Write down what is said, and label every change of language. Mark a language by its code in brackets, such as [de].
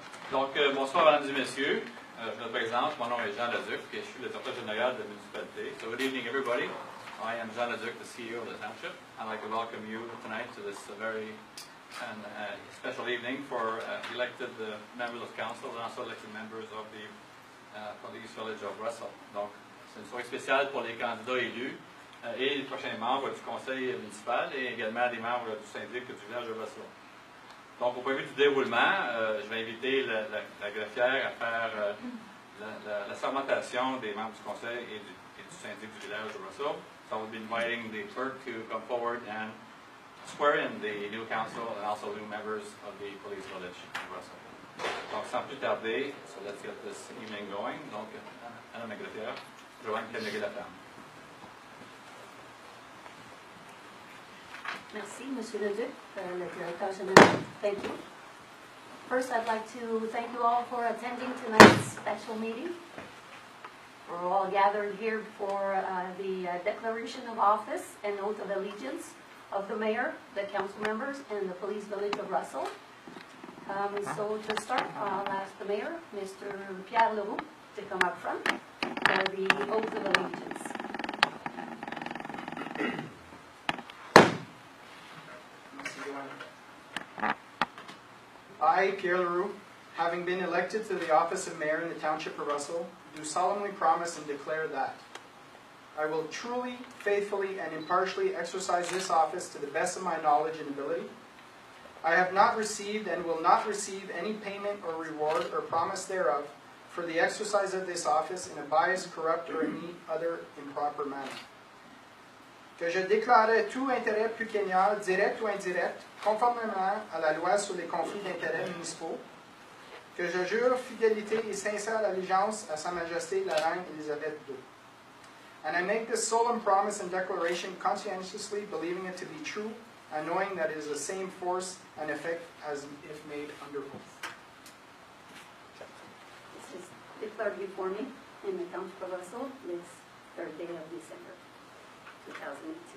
[fr] Donc, bonsoir, mesdames et messieurs. Je me présente. Mon nom est Jean Leduc et je suis le directeur général de la municipalité. [en] So, good evening, everybody. I am Jean Leduc, the CEO of the township. I'd like to welcome you tonight to this very special evening for elected members of council and also elected members of the police village of Russell. [fr] Donc, c'est une soirée spéciale pour les candidats élus et les prochains membres du conseil municipal et également des membres du syndic du village de Russell. Donc, au point de vue du déroulement, je vais inviter la greffière à faire la sermentation des membres du conseil et du syndic du village de Russell. [en] So I will be inviting the clerk to come forward and swear in the new council and also new members of the police village in Russell. [fr] Donc, sans plus tarder, [en] so let's get this evening going. [fr] Donc, Madame la greffière, Joanne Kenneguet-Laflamme. Merci, Monsieur Leduc, le directeur général. [en] Thank you. First, I'd like to thank you all for attending tonight's special meeting. We're all gathered here for the declaration of office and oath of allegiance of the mayor, the council members, and the police village of Russell. So to start, I'll ask the mayor, Mr. Pierre Leroux, to come up front for the oath of allegiance. I, Pierre Leroux, having been elected to the office of mayor in the township of Russell, do solemnly promise and declare that I will truly, faithfully, and impartially exercise this office to the best of my knowledge and ability. I have not received and will not receive any payment or reward or promise thereof for the exercise of this office in a biased, corrupt, or any other improper manner. [fr] Que je déclarerai tout intérêt pécuniaire, direct ou indirect, conformément à la loi sur les conflits d'intérêts municipaux. Que je jure fidélité et sincère allégeance à Sa Majesté la Reine Élisabeth II. [en] And I make this solemn promise and declaration conscientiously, believing it to be true, and knowing that it is the same force and effect as if made under oath. This is declared before me in the township of Russell this 3rd day of December, 2018.